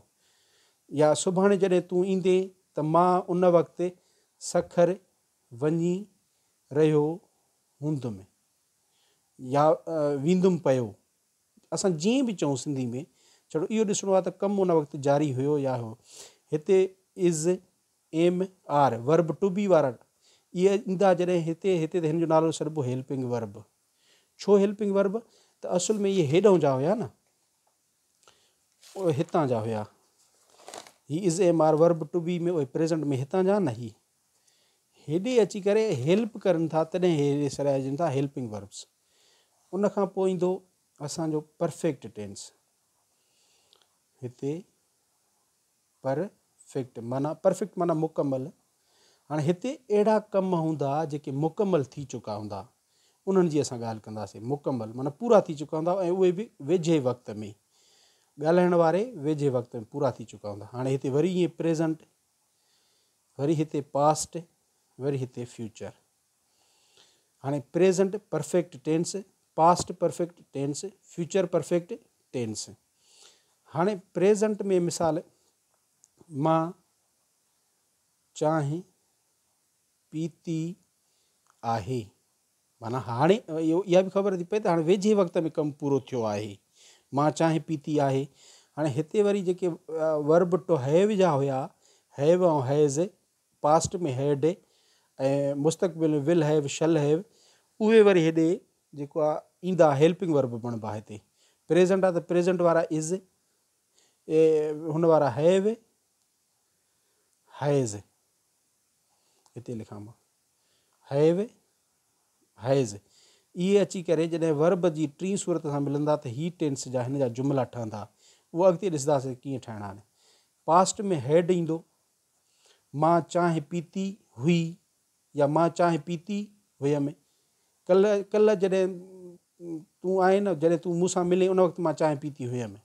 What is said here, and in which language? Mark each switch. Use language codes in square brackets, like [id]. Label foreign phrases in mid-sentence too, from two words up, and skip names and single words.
[sd] या सुभाणे जॾहिं तूं ईंदे त मां उन वक़्तु सखर वञी रहियो हूंदुमि या वेंदुमि पियो। असां जीअं बि चऊं सिंधी में, छड़ो इहो ॾिसणो आहे त कमु उन वक़्तु जारी हुयो या हो। हिते [en] is, am, are verb to be [sd] वारा इहे ईंदा जॾहिं हिते त हिन जो नालो छॾिबो [en] helping verb. छो helping verb? [sd] त असुल में इहे हेॾां जा हुया न, हितां जा हुया। ही [en] is, am, are verb to be [sd] में उहे प्रेज़ेंट में हितां जा न, ही हेॾे अची करे हेल्प करनि था, तॾहिं हेॾे सराइजनि था [en] helping verbs. [sd] उन खां पोइ ईंदो असांजो [en] perfect tense. [sd] हिते परफेक्ट माना मुकमल। हाणे हिते अहिड़ा कम हूंदा जेके मुकमल थी चुका हूंदा, उन्हनि जी असां ॻाल्हि कंदासीं। मुकमल माना पूरा थी चुका हूंदा, ऐं उहे बि वेझे वक़्त में, ॻाल्हाइण वारे वेझे वक़्त में पूरा थी चुका हूंदा। हाणे हिते वरी ईअं प्रेज़ेंट, वरी हिते पास्ट, वरी हिते फ्यूचर। [en] हाणे present perfect tense, past perfect tense, future perfect tense. [sd] हाणे प्रेज़ेंट में मिसाल मां चांहि पीती आहे, माना हाणे इहा बि ख़बर थी पए त हाणे वेझे वक़्त में कमु पूरो थियो आहे, मां चांहि पीती आहे। हाणे हिते वरी जेके [en] verb to have [sd] जा हुया, हैव ऐं हैज़, पास्ट में हैड ऐं मुस्तक़बिल में [en] will have, shall have, [sd] उहे वरी हेॾे जेको आहे ईंदा हेल्पिंग वर्ब बणिबा। हिते प्रेज़ेंट आहे त प्रेज़ेंट वारा इज़, हुन वारा [en] have, has, [sd] हिते लिखां मां [en] have, has. [sd] इहे अची करे जॾहिं वर्ब जी टी सूरत सां मिलंदा त ही टेंस जा हिन जा जुमिला ठहंदा। उहो अॻिते ॾिसंदासीं कीअं ठाहिणा आहिनि। पास्ट में हैड ईंदो, मां चांहि पीती हुई या मां चांहि पीती हुयमि। कल्ह जॾहिं तूं आहीं न, जॾहिं तूं मूंसां मिले उन वक़्तु मां चांहि पीती हुयमि।